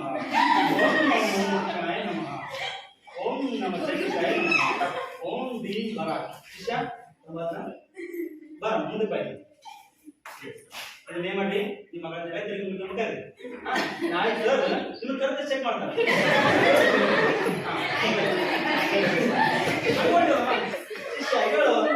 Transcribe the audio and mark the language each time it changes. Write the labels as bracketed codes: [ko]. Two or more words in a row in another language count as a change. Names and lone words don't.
[sa] ओम नमः शिवाय नमः। ओम नमः शिवाय नमः। ओम दीन भरा शिष्या बा [kn] ಮುಂದೆ ಬನ್ನಿ. ಇದನ್ನೇ ಮಾಡಿ ನಿಮ್ಮ ಮಗಳ ಜೊತೆ ತಿರುಗಿ ಕರ್ರಿ. ನಾಳೆ ಸರ್ ನೀವು ಕರೆದು ಚೆಕ್ ಮಾಡ್ತಾರೆ. ಶಿಷ್ಯ ಹೇಳು.